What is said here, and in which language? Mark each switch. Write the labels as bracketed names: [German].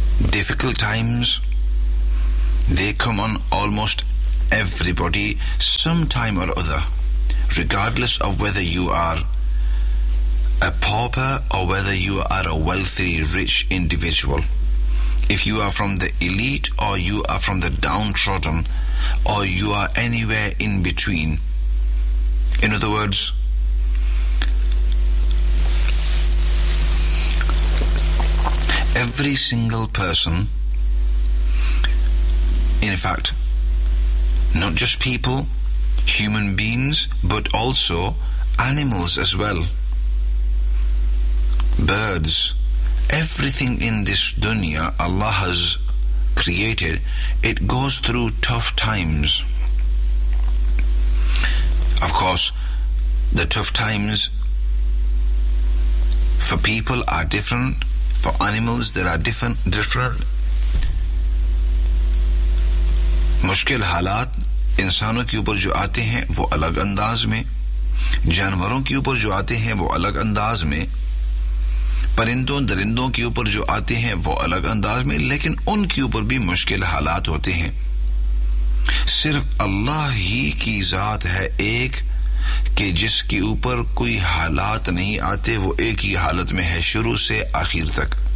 [English] Difficult times they come on almost everybody some time or other regardless of whether you are a pauper or whether you are a wealthy rich individual if you are from the elite or you are from the downtrodden or you are anywhere in between. In other words, every single person, in fact, not just people, human beings, but also animals as well, birds, everything in this dunya Allah has created, it goes through tough times. Of course, the tough times for people are different, for animals there are different. [Urdu] مشکل حالات انسانوں کے اوپر جو آتے ہیں وہ الگ انداز میں جانوروں کے اوپر جو آتے ہیں وہ الگ انداز میں پرندوں درندوں کے اوپر جو آتے ہیں وہ الگ انداز میں لیکن ان کے اوپر بھی مشکل حالات ہوتے ہیں صرف اللہ ہی کی ذات ہے ایک کہ جس کے اوپر کوئی حالات نہیں آتے وہ ایک ہی حالت میں ہے شروع سے آخر تک